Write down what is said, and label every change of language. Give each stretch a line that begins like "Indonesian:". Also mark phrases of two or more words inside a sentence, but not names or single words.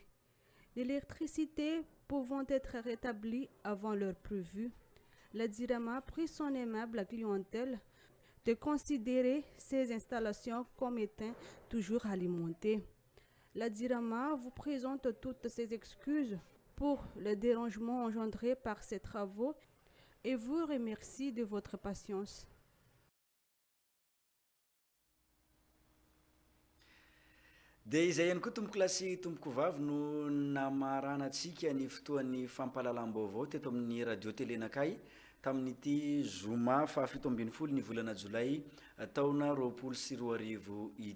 French: L'électricité pouvant être rétablie avant l'heure prévue, la Jirama prie son aimable clientèle de considérer ces installations comme étant toujours alimentées. La Jirama vous présente toutes ses excuses pour le dérangement engendré par ces travaux et vous remercie de votre patience.
Malagasy: Dia izay ihany koa tompoko lasy tompoko vavy no namaranantsika ny fotoan'ny fampahalalam-baovao teto amin'ny radio telenakay tamin'ity zoma fahafito ambin'ny folo ny volana Jolay taona 2024 ity.